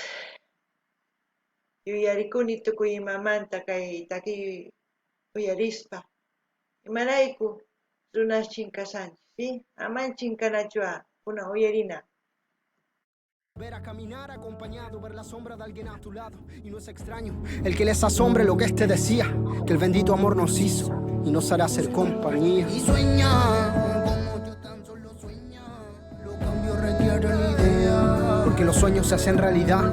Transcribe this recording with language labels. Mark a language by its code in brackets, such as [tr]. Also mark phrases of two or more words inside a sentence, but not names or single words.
[qu] yuyarikuni tukuy imamanta kay takiy uyarispa imarayku runas chinkasanchis, ¿sí? Aman chinkanachuwa, kuna uyarina. [es] Ver a caminar acompañado, ver la sombra de alguien a tu lado. Y no es extraño el que les asombre lo que este decía, que el bendito amor nos hizo y nos hará ser compañía. Y sueña como yo tan solo sueña, los cambios requieren idea, porque los sueños se hacen realidad.